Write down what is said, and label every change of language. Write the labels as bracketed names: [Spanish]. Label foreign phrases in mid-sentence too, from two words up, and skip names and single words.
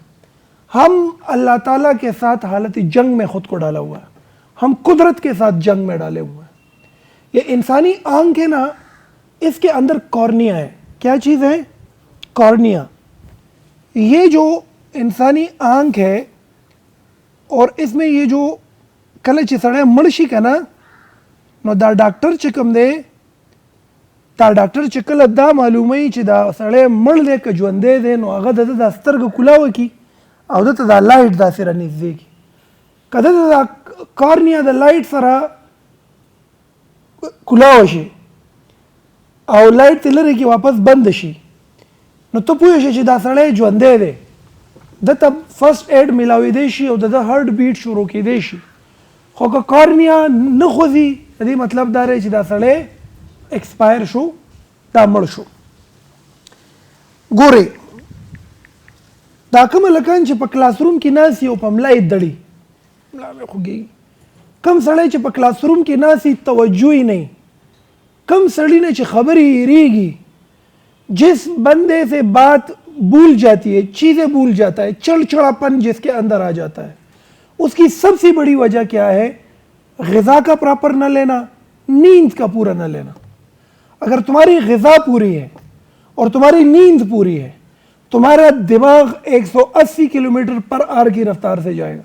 [Urdu] ہم اللہ تعالیٰ کے ساتھ حالت جنگ میں خود کو ڈالا ہوا ہے، ہم قدرت کے ساتھ جنگ میں ڈالے ہوئے ہیں۔ یہ انسانی آنکھ ہے نا، اس کے اندر کارنیا ہے۔ کیا چیز ہے؟ کارنیا۔ یہ جو انسانی آنکھ ہے اور اس میں یہ جو [Pashto] کله چې سړی مړ شي که نه نو دا ډاکټر چې کوم دی دا ډاکټر چې کله دا معلوموي چې دا سړی مړ دی که ژوندی دی نو هغه د ده دا سترګه کولاوه کي او دته دا لایټ داسې رانږدې کي که دته دا کارنیا د لایټ سره کولاوه شي او لایټ ترې لرې کي واپس بند شي نو ته پوه شې چې دا سړی ژوندی دی، دته [English] first aid [Pashto] ملاویدی شي او د [English] heart beat [Pashto] شروع کیدی شي، خو که کارنیا نه خوځي د دې مطلب دا دی چې دا سړی ایکسپایر شو، دا مړ شو. ګورئ دا کوم هلکان چې په [English] class room [Pashto] کې ناست او په ملا یې دړي، ملا مې خوږېږي، کم سړی چې په [English] class room [Pashto] کې ناست توجه یې نہیں، کم سړی نه چې خبرې هېرېږي، [Urdu] جس بندے سے بات بھول جاتی ہے، چیزیں بھول جاتا ہے، چڑچڑاپن جس کے اندر آ جاتا ہے، اس کی سب سے بڑی وجہ کیا ہے؟ غذا کا پراپر نہ لینا، نیند کا پورا نہ لینا. اگر تمہاری غذا پوری ہے اور تمہاری نیند پوری ہے، تمہارا دماغ 180 کلومیٹر [English] per hour [Urdu] کی رفتار سے جائے گا.